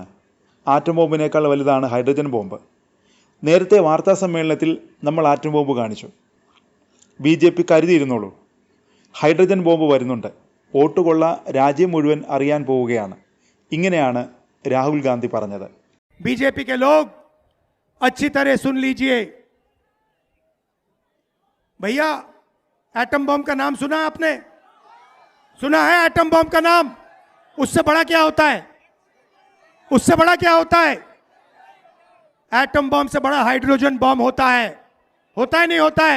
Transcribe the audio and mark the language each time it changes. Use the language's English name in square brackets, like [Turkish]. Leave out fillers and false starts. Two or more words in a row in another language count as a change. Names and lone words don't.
[Malayalam] ആറ്റം ബോംബിനേക്കാൾ വലുതാണ് ഹൈഡ്രജൻ ബോംബ്. നേരത്തെ വാർത്താ സമ്മേളനത്തിൽ നമ്മൾ ആറ്റം ബോംബ് കാണിച്ചു. BJP കരുതിയിരുന്നുള്ളൂ, ഹൈഡ്രജൻ ബോംബ് വരുന്നുണ്ട്, വോട്ടുകൊള്ള രാജ്യം മുഴുവൻ അറിയാൻ പോവുകയാണ്. ഇങ്ങനെയാണ് രാഹുൽ ഗാന്ധി പറഞ്ഞത്. [Hindi] BJP के लोग अच्छी तरह सुन लीजिए भैया, एटम बम का नाम सुना आपने? सुना है एटम बम का नाम? उससे बड़ा क्या होता है? उससे बड़ा क्या होता है? एटम बम से बड़ा हाइड्रोजन बम होता है नहीं होता है?